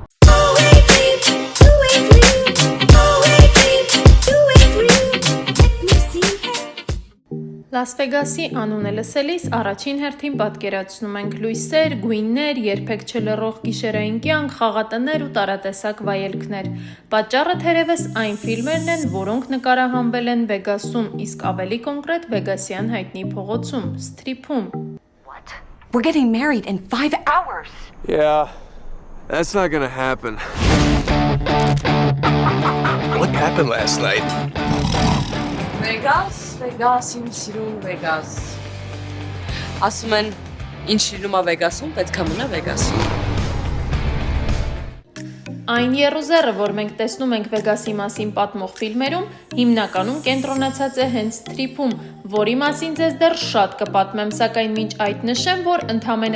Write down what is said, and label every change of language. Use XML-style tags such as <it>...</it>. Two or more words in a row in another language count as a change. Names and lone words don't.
<hy>Լաս Վեգասի անունը լսելիս առաջին հերթին պատկերացնում ենք լույսեր, գույններ, երբեք չլռող գիշերային կյանք, խաղատներ ու տարատեսակ վայելքներ։ Պատճառը թերևս այն ֆիլմերն են, որոնք նկարահանվել են Վեգասում, իսկ ավելի կոնկրետ Վեգասյան հայտնի փողոցում, Սթրիփում։</hy> <en>What? We're getting married in 5 hours. Yeah, that's not gonna happen. What happened last night? Vegas,</en> <hy>իմ սիրուն Vegas։ Ասում են, ինչ շիլում է Vegas-ում, պետք է մնա Vegas-ում։ Այն եռուզեռը, որ մենք տեսնում ենք Վեգասի մասին պատմող ֆիլմերում, հիմնականում կենտրոնացած է հենց Սթրիփում, որի մասին ձեզ դեռ շատ կպատմեմ, սակայն մինչ այդ նշեմ, որ ընդամենը</hy>